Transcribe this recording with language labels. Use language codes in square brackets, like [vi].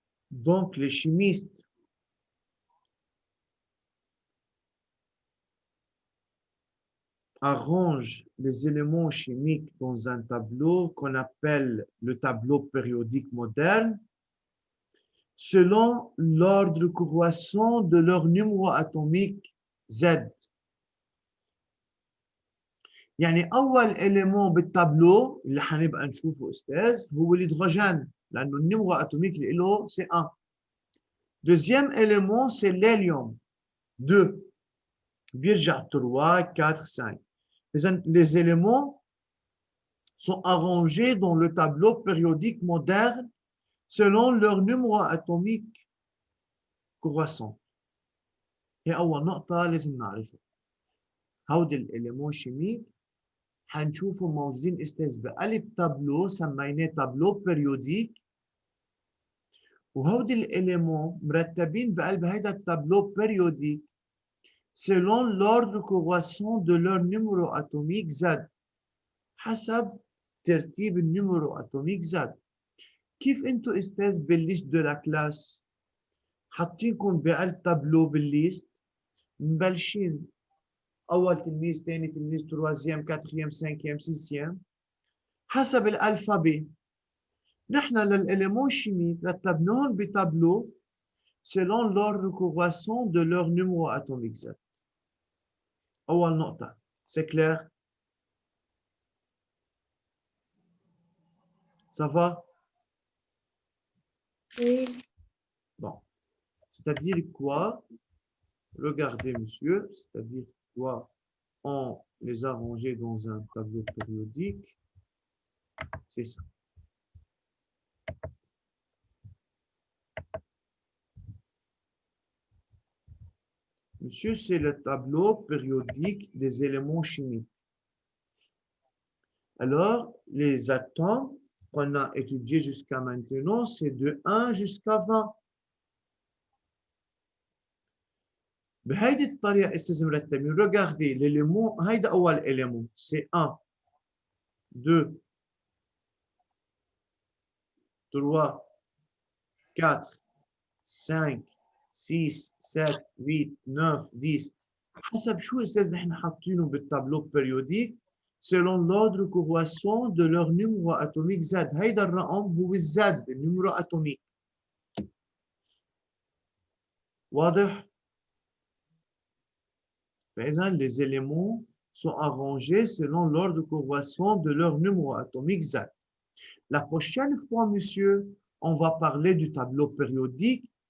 [fr] Donc, les chimistes arrangent les éléments chimiques dans un tableau qu'on appelle le tableau périodique moderne selon l'ordre croissant de leur numéro atomique Z. [ar] يعني أول إليمون بالتابلو اللي حنبقى نشوفه أستاذ هو الهيدروجين لأنه النيمرو أتوميك اللي له [fr] c'est 1. Deuxième élément c'est l'hélium 2. [ar] بيرجع 3 4 5. [fr] Les éléments sont arrangés dans le tableau périodique moderne selon leur numéro atomique croissant. [ar] هي أول نقطة لازم نعرفها. هودي الإليمون شيميك حنشوفهم موجودين استاذ بقلب تابلو سميناه تابلو بيريوديك وهودي الاليمون مرتبين بقلب هيدا التابلو بيريوديك [fr] selon l'ordre croissant de leur numéro atomique Z [ar] حسب ترتيب النيميرو اتوميك Z. كيف انتو استاذ بالليست دو لا كلاس حاطينكم بقلب تابلو بالليست مبلشين أول تلميذ ثاني تلميذ تروازيام كاتريام سانكيام سيسيام حسب الألفابي. نحن للإليمون شيميك رتبناهم بتابلو [fr] selon l'ordre croissant de leur numéro atomique Z. [ar] أول نقطة. [fr] C'est clair? Ça va? Oui. Bon. C'est-à-dire quoi? Regardez, monsieur. C'est-à-dire quoi? On les a rangés dans un tableau périodique. C'est ça. Monsieur, c'est le tableau périodique des éléments chimiques. Alors, les atomes qu'on a étudiés jusqu'à maintenant, c'est de 1 jusqu'à 20. [ar] بهيدي الطريقة استاذ مرتبين. [fr] Regardez, l'élément, [ar] هيدا أول [fr] élément, c'est 1, 2, 3, 4, 5, 6, 7, 8, 9, 10. [ar] حسب شو استاذ نحن حاطينه بالتابلو بيريوديك [fr] selon l'ordre croissant de leur numéro atomique Z. [ar] هيدا الرقم هو الزد النيميرو اتوميك. واضح؟ فإذا [fr] les éléments sont arrangés selon l'ordre croissant de leur numéro atomique Z. La prochaine fois, monsieur, on va parler du tableau périodique.